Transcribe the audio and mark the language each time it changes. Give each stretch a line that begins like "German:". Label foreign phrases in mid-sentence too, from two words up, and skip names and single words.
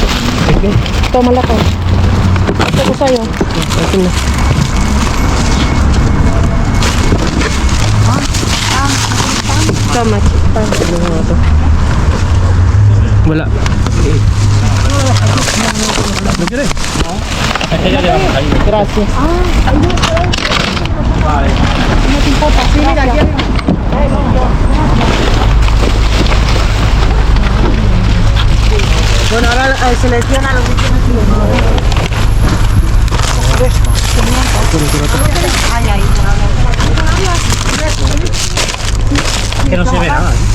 Filipino: Ito malaki. Ito ko sa'yo. Ito na. Ito mati. Wala. Lagi rin.
Spanish: Gracias. Bueno, ahora selecciona los Que no se ve nada.